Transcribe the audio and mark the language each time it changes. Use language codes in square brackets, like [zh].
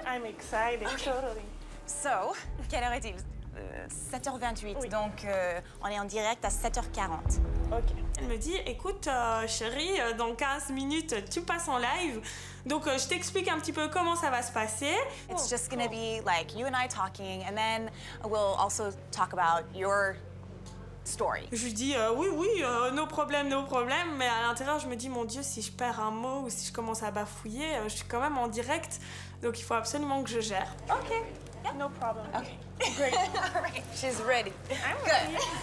[en] I'm excited, totally. [fr] So, quelle heure est-il? 7h28, oui. Donc on est en direct à 7h40. Ok. Elle me dit, écoute chérie, dans 15 minutes tu passes en live, donc je t'explique un petit peu comment ça va se passer. [en] It's just gonna be like you and I talking, and then we'll also talk about your story. [fr] Je lui dis oui, nos problèmes, mais à l'intérieur je me dis mon Dieu, si je perds un mot ou si je commence à bafouiller, je suis quand même en direct, donc il faut absolument que je gère. Ok. [en] Yeah. No problem. Okay. Great. All right. She's ready. I'm Good.